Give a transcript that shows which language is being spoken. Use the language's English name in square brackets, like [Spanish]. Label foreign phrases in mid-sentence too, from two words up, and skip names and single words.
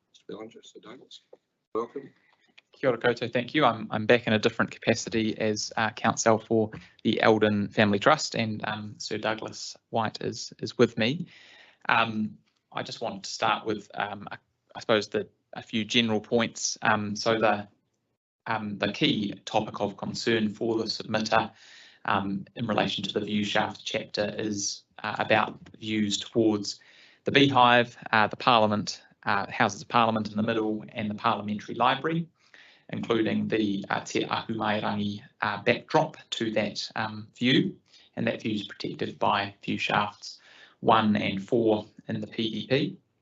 [English] challenges. So Douglas, welcome. [Māori] Kia ora koutou, [English] thank you. I'm back in a different capacity as counsel for the Eldin Family Trust, and Sir Douglas White is with me. I just want to start with, I suppose, a few general points. So the key topic of concern for the submitter in relation to the view shaft chapter is about views towards the Beehive, the Parliament, Houses of Parliament in the middle, and the Parliamentary Library, including the Te Ahu Mairangi backdrop to that view, and that view is protected by view shafts 1 and 4 in the PEP.